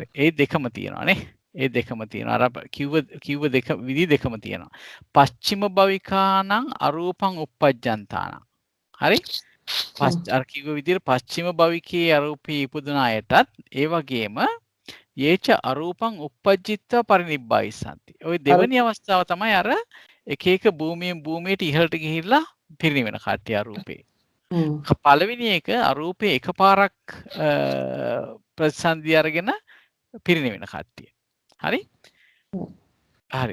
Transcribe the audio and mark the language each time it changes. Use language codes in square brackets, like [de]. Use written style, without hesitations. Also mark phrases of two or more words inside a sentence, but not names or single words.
[si] ඒ දෙකම තියෙනවානේ. ඒ දෙකම තියෙනවා. අර කිව්ව විදි දෙකම තියෙනවා. [pi] පස්චිම භවිකානං අරූපං uppajjantāනං. හරි? [si] අර කිව්ව විදිහට පස්චිම භවිකයේ අරූපී ඉපදුන අයටත් ඒ වගේම [pi] යේච අරූපං uppajjittva parinibbāyissanti. [si] ඔය දෙවෙනි අවස්ථාව තමයි අර එක එක භූමියෙන් භූමියට ඉහළට ගිහිල්ලා පිරිනිවෙන කට්ටිය අරූපේ. හ්ම්. පළවෙනි එක අරූපේ එකපාරක් ප්‍රතිසන්දි අරගෙන පිරිනිවෙන කට්ටිය. හරි? හරි.